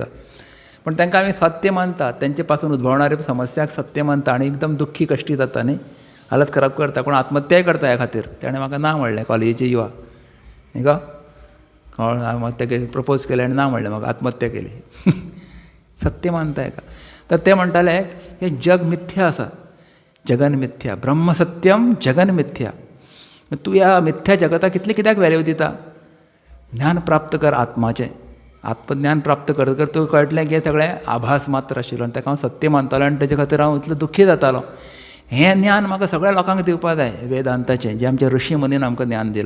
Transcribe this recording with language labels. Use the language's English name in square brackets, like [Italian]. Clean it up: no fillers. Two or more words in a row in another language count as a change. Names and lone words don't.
[Konkani] पण तांकां आमी सत्य मानतात, तेंचे पासून उद्भवणारे समस्याक सत्य मानता आनी एकदम दुख्खी कश्टी जाता न्ही, हालत खराब करता. कोण आत्महत्याय करता ह्या खातीर. ताणें म्हाका ना म्हणलें कॉलेजीचे युवा न्ही गो, आत्महत्या केली, प्रपोज केलें आनी ना म्हणलें म्हाका, आत्महत्या केली. सत्य मानता हेका. तर ते म्हणटाले हे जग मिथ्या आसा, [Sanskrit] जगन मिथ्या, ब्रह्म सत्यम जगन मिथ्या. [Konkani] तूं ह्या मिथ्या जगताक कितली कित्याक वॅल्यू दिता. ज्ञान प्राप्त कर आत्माचें. आत्मज्ञान प्राप्त करतकर तुका कळटलें की हें सगळें आभास मात्र आशिल्लो आनी ताका हांव सत्य मानतालो आनी तेजे खातीर हांव इतलो दुख्खी जातालो. हें ज्ञान म्हाका सगळ्या लोकांक दिवपा जाय, वेदांताचें, जें आमच्या ऋषी मुनीन आमकां ज्ञान दिलां.